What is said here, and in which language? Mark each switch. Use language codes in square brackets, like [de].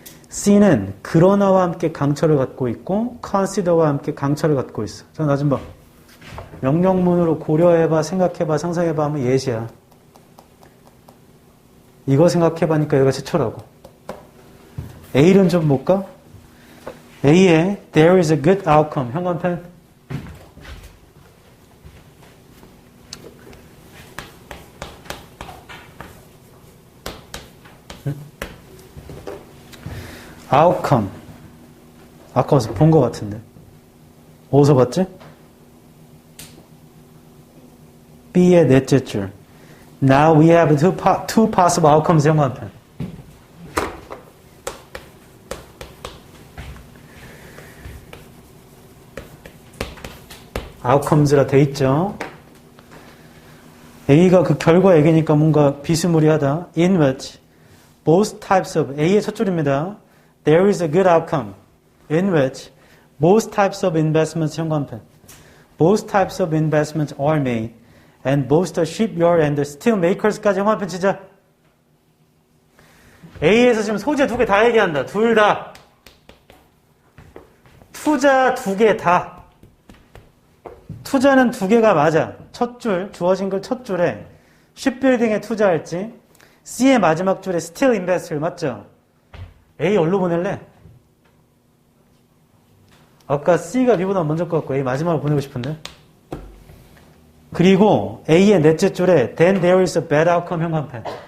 [ko] C는 그러나와 함께 강철을 갖고 있고 consider와 함께 강철을 갖고 있어. 자, 나 좀 봐. 명령문으로 고려해봐, 생각해봐, 상상해봐 하면 예시야. 이거 생각해봐니까 여기가 최초라고. A는 좀 볼까? [en] A에 there is a good outcome. [ko] 현관펜. outcome. 아까 와서 본 것 같은데. 어디서 봤지? B의 넷째 줄. [en] Now we have two possible outcomes [ko] 영화편. outcomes라 돼 있죠. A가 그 결과 얘기니까 뭔가 비스무리하다. [en] In which both types of [ko] A의 첫 줄입니다. [en] There is a good outcome. In which both types of investments [ko] 현관편. [en] Both types of investments are made. And both the shipyard and the steel makers까지 [ko] 현관편 치자. A에서 지금 소재 두 개 다 얘기한다. 둘 다. 투자 두 개 다. 투자는 두 개가 맞아. 첫 줄, 주어진 글 첫 줄에 shipbuilding에 투자할지 C의 마지막 줄에 steel investor 맞죠? A 어디로 보낼래? 아까 C가 B보다 먼저 것 같고 A 마지막으로 보내고 싶은데. 그리고 A의 넷째 줄에 [en] then there is a bad outcome [ko] 현관편.